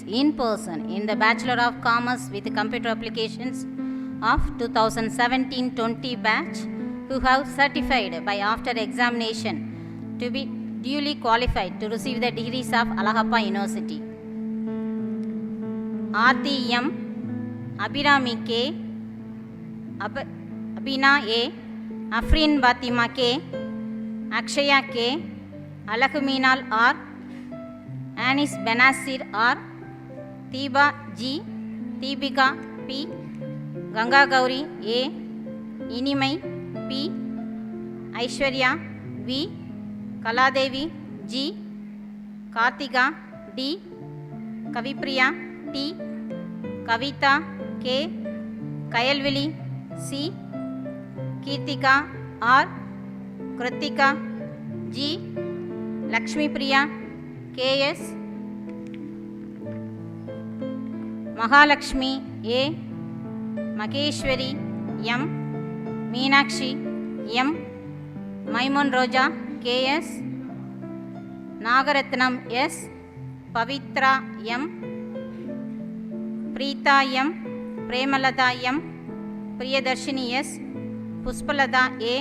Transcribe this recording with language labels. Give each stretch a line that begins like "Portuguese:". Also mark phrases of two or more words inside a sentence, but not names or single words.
English: in person in the Bachelor of Commerce with Computer Applications of 2017-20 batch who have certified by after examination to be duly qualified to receive the degrees of Alagappa University. Aarthi M, Abirami K, Abina A, Afrin Batima K, Akshaya K, Alakuminal R, Anis Benasir R, Tiba G, Tibika P, Ganga Gauri A, Inimai P, Aishwarya V, Kaladevi G, Kartika D, Kavipriya T, Kavita K, Kayalvili C, Kirtika R, Kritika G, Lakshmi Priya KS, Mahalakshmi A, Makeshwari M, Meenakshi M, Maimun Roja KS, Nagaratnam S, Pavitra M, Preeta M, Premalata M, Priyadarshini S, Puspalata A,